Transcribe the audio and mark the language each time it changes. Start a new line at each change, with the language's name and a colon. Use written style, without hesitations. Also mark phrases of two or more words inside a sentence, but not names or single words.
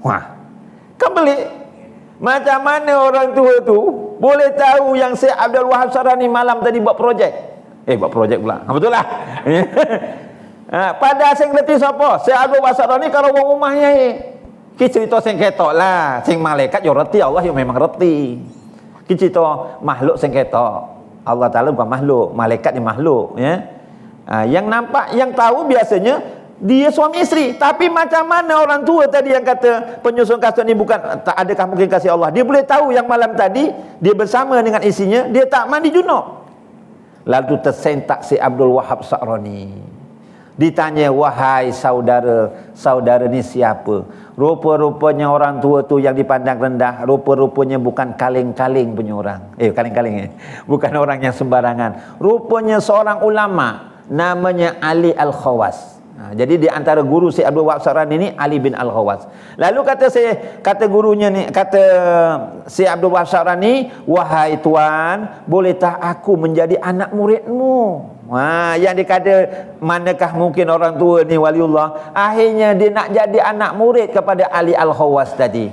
Malay: Wah, kan pelik. Macam mana orang tua tu boleh tahu yang Syekh Abdul Wahab Sarani malam tadi buat projek? Buat projek pula. Betul lah. Pada
Javanese: sing reti
Malay: siapa? Syekh Abdul Wahab Sarani kalau orang rumahnya kita cerita
Javanese: sing ketok
Malay: lah.
Javanese: Sing malaikat yo reti, Allah yo memang reti.
Malay: Kita cerita makhluk
Javanese: sing ketok.
Malay: Allah Taala bukan makhluk, malaikat ni makhluk, ya. Yang nampak, yang tahu biasanya dia suami isteri. Tapi macam mana orang tua tadi yang kata penyusun kasut ni bukan, tak adakah mungkin kasih Allah? Dia boleh tahu yang malam tadi dia bersama dengan isinya, dia tak mandi junub. Lalu tersentak si Abdul Wahab Sa'rani. Ditanya, wahai saudara, saudara ni siapa? Rupa-rupanya orang tua tu yang dipandang rendah, rupa-rupanya bukan kaleng-kaleng punya orang. Kaleng-kaleng bukan orang yang sembarangan. Rupanya seorang ulama namanya Ali Al-Khawas. Jadi di antara guru Syekh Abdul Wahab Sarani ni Ali bin Al-Khawas. Lalu kata gurunya ni, kata Syekh Abdul Wahab Sarani, wahai tuan, boleh tak aku menjadi anak muridmu? Yang dikata manakah mungkin orang tua ni waliullah, akhirnya dia nak jadi anak murid kepada Ali Al-Khawas tadi.